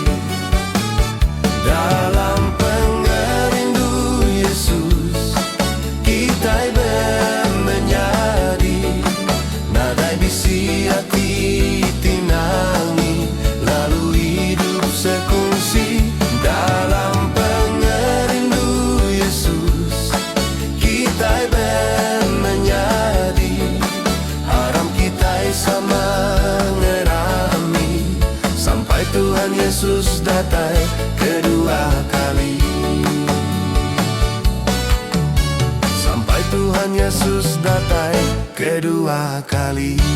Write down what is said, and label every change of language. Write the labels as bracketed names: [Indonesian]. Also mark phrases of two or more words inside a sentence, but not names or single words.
[Iban] Dalam pengerindu Yesus kita bermenyadi, nadai bisi hati tinangi, lalu hidup sekongsi. Dalam pengerindu Yesus kita bermenyadi, aram kita sama ngerami, [Malay] sampai Tuhan Yesus datang kedua kali. Sampai Tuhan Yesus datang kedua kali.